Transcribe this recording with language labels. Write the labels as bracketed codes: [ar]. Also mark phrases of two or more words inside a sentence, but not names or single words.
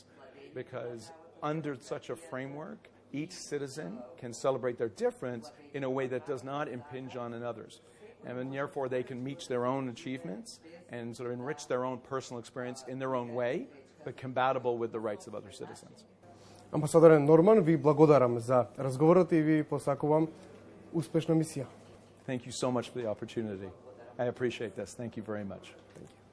[en] Because under such a framework, each citizen can celebrate their difference in a way that does not impinge on another's. And therefore, they can reach their own achievements and sort of enrich their own personal experience in their own way, but compatible with the rights of other citizens. [mk] Амбасадоре Норман, ви благодарам за разговорот и ви посакувам успешна мисија. [en] Thank you so much for the opportunity. I appreciate this. Thank you very much. Thank you.